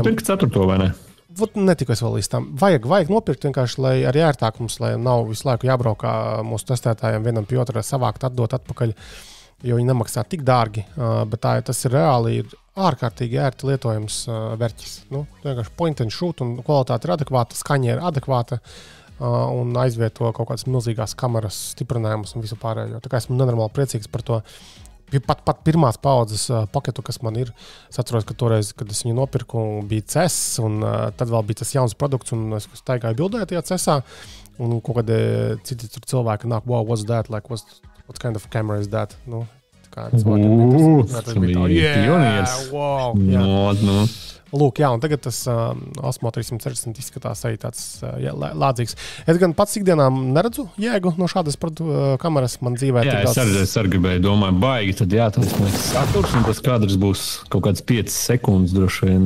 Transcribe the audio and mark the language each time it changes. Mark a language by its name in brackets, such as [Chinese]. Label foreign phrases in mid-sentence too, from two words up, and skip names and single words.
[Latvian] Nopirkt 4. vai ne? Netiku es vēl līdz tam. Vajag nopirkt vienkārši, lai arī ērtāk mums, lai nav visu laiku jābraukā mūsu testētājiem vienam pie otrā savākt, atdot atpakaļ, jo viņi nemaksā tik dārgi, bet tas ir reāli ir ārkārtīgi ērti lietojams verķis. Vienkārši [English] point and shoot [Latvian] un kvalitāte ir adekvāta, skaņa ir adekvāta un aizvieto kaut kādas milzīgās kameras stiprinājumus un visu pārējo. Tā kā esmu nenormāli priecīgs par to. Pat pirmās paudzes paketu, kas man ir, es atceros, ka toreiz, kad es viņu nopirku, bija CES, un tad vēl bija tas jauns produkts, un es staigāju bildēt tajā CESā, un kaut kādi citi cilvēki nāk, [English] wow, what's that, like, what kind of camera is that? [Latvian] Tā kā cilvēkiem pionieris. Wow, jā. Lūk, jā, un tagad tas Osmo 360 izskatās arī tāds lādzīgs. Es gan pats ikdienā neredzu jēgu no šādas kameras man dzīvē. Jā, es arī gribēju, domāju, baigi, tad tas saturs, un tas kadrs būs kaut kāds 5 sekundes droši vien.